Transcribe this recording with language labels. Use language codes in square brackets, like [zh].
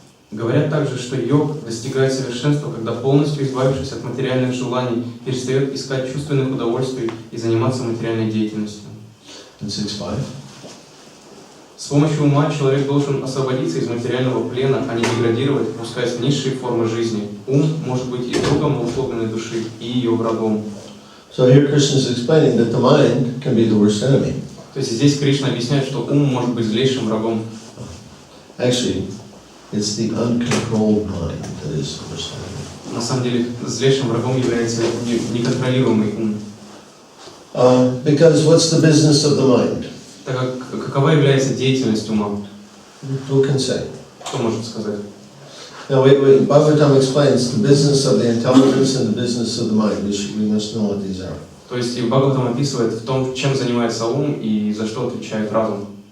[ru] Говорят также, что йог достигает совершенства, когда полностью избавившись от материальных желаний, перестает искать чувственных удовольствий и заниматься материальной деятельностью. [en] And 6.5. [ru] С помощью ума человек должен освободиться из материального плена, а не деградировать, пускаясь в низшие формы жизни. Ум может быть и другом условленной души, и ее врагом. [en] So here Krishna is explaining that the mind can be the worst enemy. [ru] То есть здесь Кришна объясняет, что ум может быть злейшим врагом. [en] Actually, it's the uncontrolled mind that is the worst enemy. [ru] На самом деле, злейшим врагом является неконтролируемый ум. [en] Because what's the business of the mind? [ru] Так как какова является деятельность ума? [en] Who can say? [ru] Кто может сказать? [en] Now, Bhagavatam explains the business of the intelligence and the business of the mind. We must know what these are. [ru] То есть Бхагаватам описывает в том, чем занимается ум и за что отвечает разум.